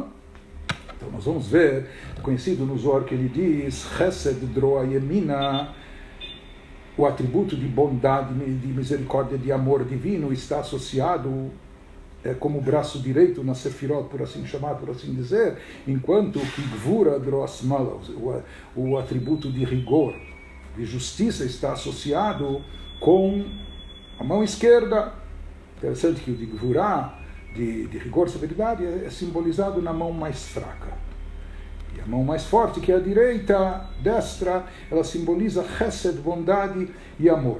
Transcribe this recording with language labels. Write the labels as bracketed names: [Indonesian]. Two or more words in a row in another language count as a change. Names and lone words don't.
[Portuguese] Então nós vamos ver, conhecido no Zohar que ele diz, [Aramaic] חסד דרועא ימינא, [Portuguese] o atributo de bondade, de misericórdia, de amor divino está associado como o braço direito na Sefirot, por assim chamar, por assim dizer, enquanto que [Aramaic] גבורה דרועא שמאלא, [Portuguese] o atributo de rigor, de justiça, está associado com a mão esquerda. Interessante que o de Gvura, de rigor, severidade, é simbolizado na mão mais fraca. E a mão mais forte, que é a direita, destra, ela simboliza Chesed, bondade e amor.